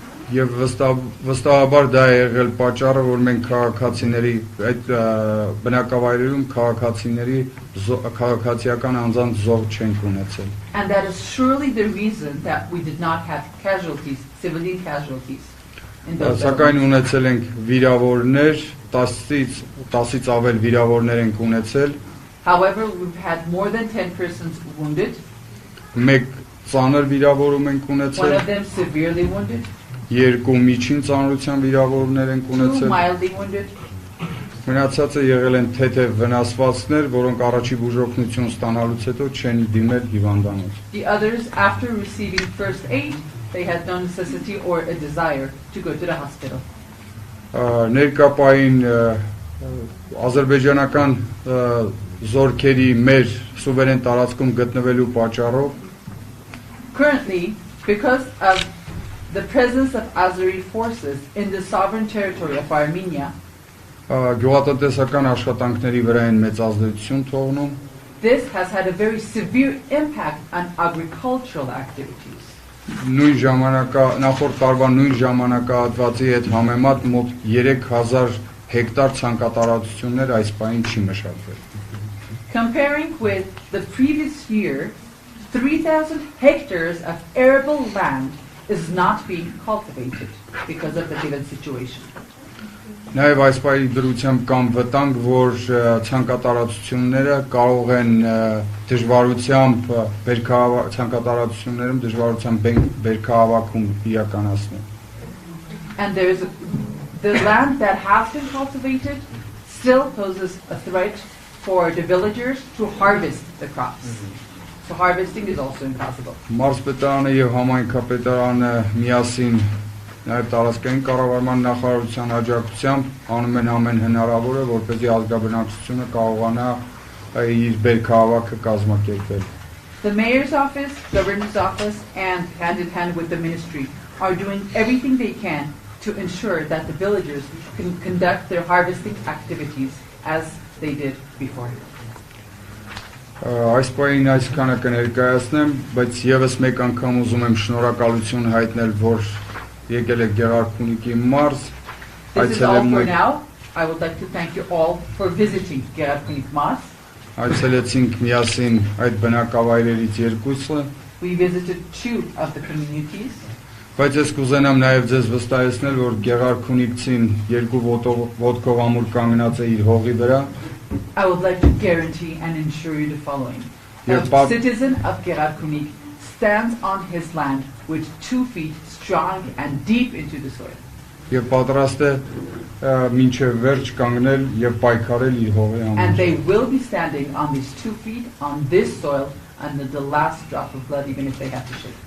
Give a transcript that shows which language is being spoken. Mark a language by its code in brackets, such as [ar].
[hy] Եվ վստահաբար դա է եղել պատճառը, որ մենք քաղաքացիների այդ բնակավայրերում քաղաքացիական անձանց զոհ չենք ունեցել։ [en] And that is surely the reason that we did not have casualties, civilian casualties. [hy] Սակայն ունեցել ենք վիրավորներ, 10-ից ավել վիրավորներ ենք ունեցել։ [en] However, we've had more than 10 persons wounded. [hy] Մեկ ծանր վիրավորում ենք ունեցել։ [en] One of them severely wounded. [hy] Երկու միջին ծանրության վիրավորներ ենք [en] 2 [hy] ունեցել։ [en] mildly wounded. [hy] Մնացածը եղել են թեթև վնասվածքներ, որոնք առաջի բուժօգնություն ստանալուց հետո չեն դիմել հիվանդանոց։ [en] The others, after receiving first aid, they had no necessity or a desire to go to the hospital. [hy] Ներկապային ադրբեջանական զորքերի մեր սուվերեն տարածքում գտնվելու պատճառով [en] Currently, because of the presence of Azeri forces in the sovereign territory of Armenia, [hy] գյուղատնտեսական աշխատանքների վրա են մեծ ազդեցություն թողնում։ [en] this has had a very severe impact on agricultural activities. [hy] Նույն նախորդ տարվա նույն ժամանակահատվածի հետ համեմատ մոտ 3000 հեկտար ցանկատարածություններ այս պահին չի մշակվել։ [en] Comparing with the previous year, 3,000 hectares of arable land is not being cultivated because of the given situation. [hy] Նաև այս պահի դրությամբ կամ վտանգ, որ ցանկատարածությունները կարող են դժվարությամբ ցանկատարածություններում դժվարությամբ բերքահավաքում իրականացնել։ [en] And the land that has been cultivated still poses a threat for the villagers to harvest the crops. So harvesting is also impossible. [hy] Մարզպետարանը եւ համայնքապետարանը միասին նաև տարածքային կառավարման նախարարության աջակցությամբ անում են ամեն հնարավորը, որպեսզի ազգաբնակչությունը կարողանա իր բերքահավաքը կազմակերպել։ [en] The mayor's office, governor's office, and hand in hand with the ministry are doing everything they can to ensure that the villagers can conduct their harvesting activities as they did before. [hy] Այս պահին այսքանը կներկայացնեմ, բայց եւս մեկ անգամ ուզում եմ շնորհակալություն հայտնել, որ եկել եք Գեղարքունիքի մարզ, [en] This is all for now. I would like to thank you all for visiting Գեղարքունիք մարզ. [hy] Այցելեցինք միասին այդ բնակավայրերից երկուսը, [en] We visited 2 of the communities. [hy] բայց ես կուզենամ նաեւ ձեզ վստահեցնել, որ Գեղարքունիքցին երկու ոտքով ամուր կանգնած է իր հողի վրա։ [en] I would like to guarantee and ensure you the following. A citizen of Gerakunik stands on his land with 2 feet strong and deep into the soil. [hy] Եվ պատրաստ է մինչև վերջ կանգնել եւ պայքարել իր հողի [en] And [hy] համար։ [en] they will be standing on these 2 feet on this soil under the last drop of blood, even if they have to shed.